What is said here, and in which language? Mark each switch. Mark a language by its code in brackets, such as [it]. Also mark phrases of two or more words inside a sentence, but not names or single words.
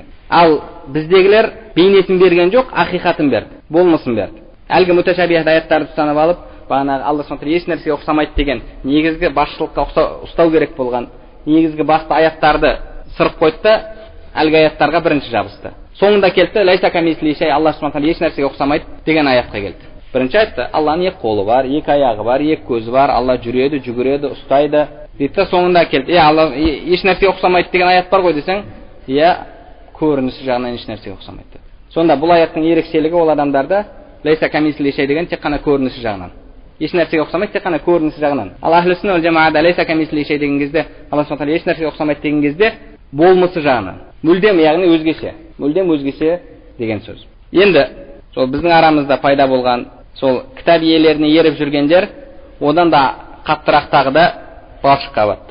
[kk] Ал біздегілер бейнесін берген жоқ, ақиқатын берді, болмысын берді. Әлгі муташабих аяттарды ұстанып алып, бағанағы Алла субхана тағала еш нәрсеге ұқсамайды деген негізгі басшылыққа ұстау керек болған негізгі басты аяттарды сырып қойды да әлгі аяттарға бірінші жабысты. Соңында келді, [ar] ليس كمثله شيء, [kk] Алла субхана тағала еш нәрсеге ұқсамайды деген аятқа келді. Бірінші айтты, Алланың екі қолы бар, екі аяғы бар, екі көзі бар, Алла жүреді, жүгіреді, ұстайды. Дейді, соңында келді, Алла еш нәрсеге ұқсамайды деген аят бар ғой десең, көрінісі жағынан еш нәрсеге ұқсамайды. Сонда бұл аяттың ерекшелігі ол адамдарда [ar] ليس كمثله شيء [kk] деген тек қана көрінісі жағынан. Еш нәрсеге ұқсамайды, тек қана көрінісі жағынан. Ал [ar] أهل السنة والجماعة ليس كمثله شيء [kk] деген кезде, Алла субхана тағала еш нәрсеге ұқсамайды деген кезде болмысы жағынан. Мүлдем, яғни өзгеше. Мүлдем өзгеше деген сөз. Енді сол біздің арамызда пайда болған сол кітап иелеріне еріп жүргендер одан да қаттырақтағы да балшыққа батты.